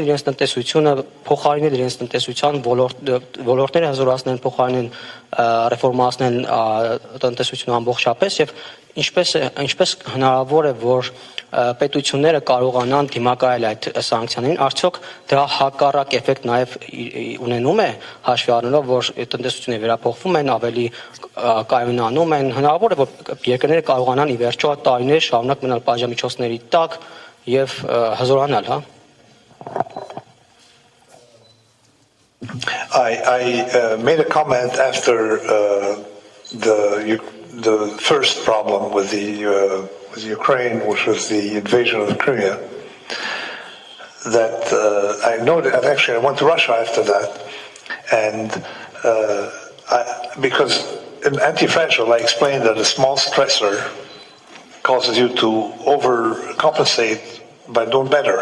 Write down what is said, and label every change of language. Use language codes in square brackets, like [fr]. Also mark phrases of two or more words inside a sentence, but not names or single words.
[hy] իրենց տնտեսությունը, փոխարինել իրենց տնտեսության ոլորտները հզորացնել, փոխարինեն ռեֆորմացնել տնտեսությունը ամբողջապես եւ ինչպես հնարավոր է որ պետությունները կարողանան դիմակայել այդ սանկցիաներին, արդյոք դրա հակառակ էֆեկտ նաև ունենում է հաշվի առնելով, որ տնտեսությունները վերափոխվում են, ավելի կայունանում են, հնարավոր է որ երկրները կարողանան ի վերջո տարիներ շարունակ մնալ պատժամիջոցների տակ եւ հզորանալ, հա? [en] I made a comment after the first problem with the Ukraine, which was the invasion of Crimea, that I noted, and actually I went to Russia after that, and because in anti-fragile I explained that a small stressor causes you to overcompensate by doing better.